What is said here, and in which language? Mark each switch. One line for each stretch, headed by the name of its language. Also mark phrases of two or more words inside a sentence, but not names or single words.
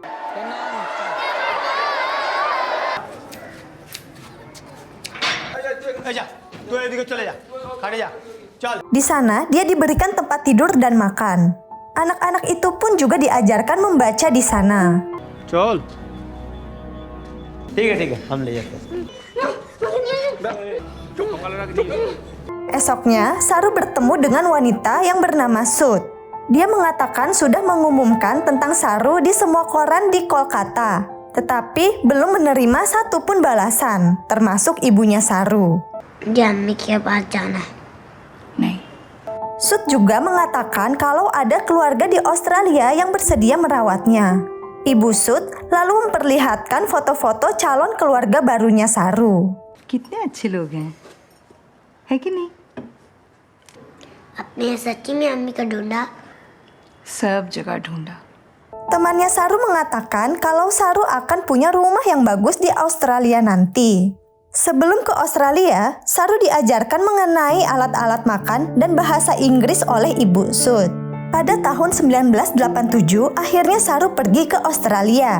Indonesian: Di sana dia diberikan tempat tidur dan makan. Anak-anak itu pun juga diajarkan membaca di sana.
Hindi: चल ठीक है हम ले जाते हैं
Indonesian: Esoknya, Saru bertemu dengan wanita yang bernama Sud. Dia mengatakan sudah mengumumkan tentang Saru di semua koran di Kolkata, tetapi belum menerima satupun balasan, termasuk ibunya Saru.
Hindi: अम्मी के पास जाना है नहीं
Indonesian: Sud juga mengatakan kalau ada keluarga di Australia yang bersedia merawatnya. Ibu Sud lalu memperlihatkan foto-foto calon keluarga barunya Saru.
Hindi: कितने अच्छे लोग हैं है कि नहीं अपने सच्ची में अम्मी को ढूंढा सब जगह ढूंढा
Indonesian: Temannya Saru mengatakan kalau Saru akan punya rumah yang bagus di Australia nanti. Sebelum ke Australia, Saru diajarkan mengenai alat-alat makan dan bahasa Inggris oleh Ibu Sud. Pada tahun 1987, akhirnya Saru pergi ke Australia.